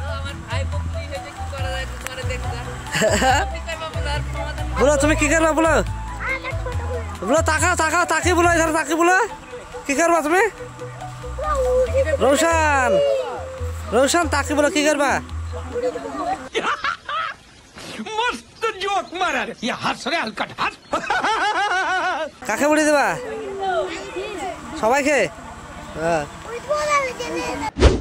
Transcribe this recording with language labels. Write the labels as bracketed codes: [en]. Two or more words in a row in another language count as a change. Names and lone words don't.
[bn] বলো তুমি কি করবা? বলো বলো, তাকাও তাকাও, তাকি বলো, এখানে তাকি বলো, কি করবা তুমি? রৌশান রৌশান তাকি বলো, কি করবা? [hi] मस्त जोक मारा रे, ये हंस रे हलकट हंस। [bn] কাকে বুড়ি দেবা? সবাইকে? হ্যাঁ